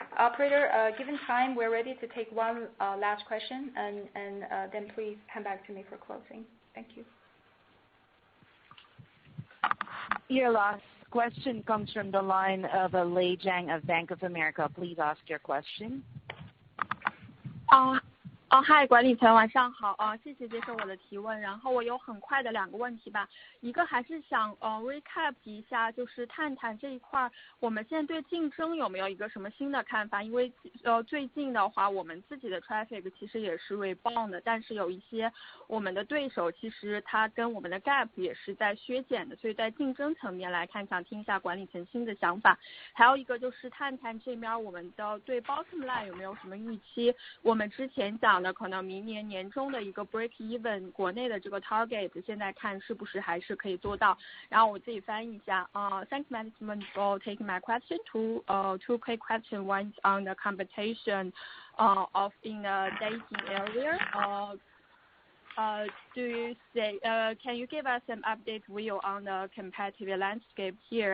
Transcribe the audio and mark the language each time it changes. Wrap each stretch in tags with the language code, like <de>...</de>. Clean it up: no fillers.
<en>Operator, given time, we're ready to take one last question, and then please come back to me for closing. Thank you. Your last question comes from the line of Lei Zhang of Bank of America. Please ask your question.</en> <zh>Hi， 管理层晚上好谢谢接受我的提问。然后我有很快的2个问题吧，一个还是想recap 一下，就是探探这一块，我们现在对竞争有没有一个什么新的看法？因为最近的话，我们自己的 traffic 其实也是 rebound 的，但是有一些我们的对手其实它跟我们的 gap 也是在削减的，所以在竞争层面来看，想听一下管理层新的想法。还有一个就是探探这边我们的对 bottom line 有没有什么预期？我们之前讲的可能明年年中的一个 break even 国内的这个 target， 现在看是不是还是可以做到？然后我自己翻译一下</zh> <en>Thanks management for taking my question. Two quick questions. One on the competition of in the dating area. Do you say can you give us an update view on the competitive landscape here?</en>